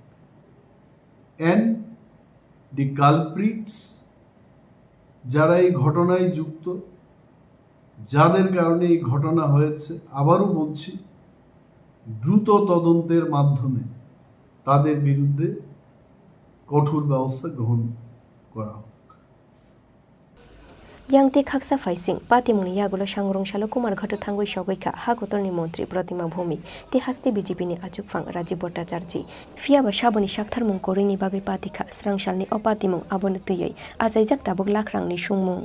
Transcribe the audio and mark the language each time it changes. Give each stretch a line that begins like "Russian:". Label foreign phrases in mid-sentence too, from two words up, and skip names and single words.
English: and the culprits,
Bangla: যারা এই ঘটনায় যুক্ত, যাদের কারণে এই ঘটনা হয়েছে, আবারও বলছি দ্রুত তদন্তের মাধ্যমে তাদের বিরুদ্ধে কঠোর ব্যবস্থা গ্রহণ করা হোক।
Kok Borok: Yangti khaksa faising patimuni yagulo sangrong shalo kumar ghato thangoi shogoika hagotorni mantri Pratima Bhumik ti hasti BJP ni achukphang Rajiv Bhattacharji fiaba shaboni shaktharmung korini bagai patikha srangshalni opatimung aboni tiyai asaijak tabuk lakrangni sungmung.